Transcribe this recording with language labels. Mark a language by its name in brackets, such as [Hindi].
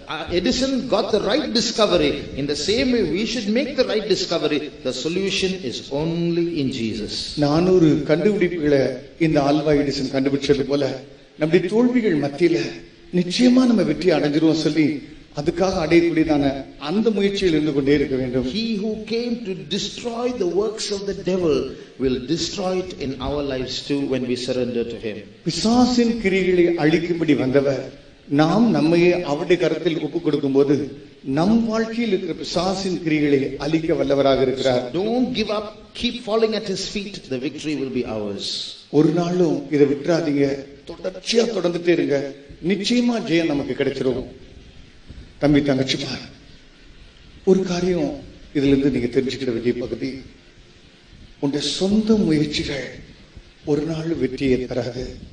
[English] Edison got the right discovery. In the same way, we should make the right discovery. The solution is only in Jesus. [Tamil] 400 கண்டுபிடிப்புகளை இந்த Alva Edison கண்டுபிடிச்சது போல நம்முடைய தோல்விகள் மத்தியில நிச்சயமா நம்ம வெற்றி அடைஞ்சிருவோம் சொல்லி அதுக்காக அடையக்கூடியதான அந்த முயற்சியில் இருந்து கொண்டே இருக்க வேண்டும். [English] He who came to destroy the works of the devil will destroy it in our lives too when we surrender to him. [Tamil] பிசாசின் கிரியைகளை அழிக்கும்படி வந்தவர் நாம் நம்மையே அவருடைய கரத்தில் ஒப்புக் கொடுக்கும்போது நம் வாழ்க்கையில் இருக்கிற பிசாசின் கிரியைகளை அழிக்க வல்லவராக இருக்கிறார். [English] Don't give up, keep falling at his feet. The victory will be ours. [Tamil] ஒரு நாளும் இதை விட்டுறாதீங்க, தொடர்ச்சியா தொடர்ந்துட்டே இருங்க, நிச்சயமா ஜெயம் நமக்கு கிடைச்சிரும். தம்பி தங்கச்சிமார், ஒரு காரியம் இதுல இருந்து நீங்க தெரிஞ்சுக்கிற வேண்டிய பகுதி, உங்களுடைய சொந்த முயற்சிகள் ஒரு நாள் வெற்றியை தராது.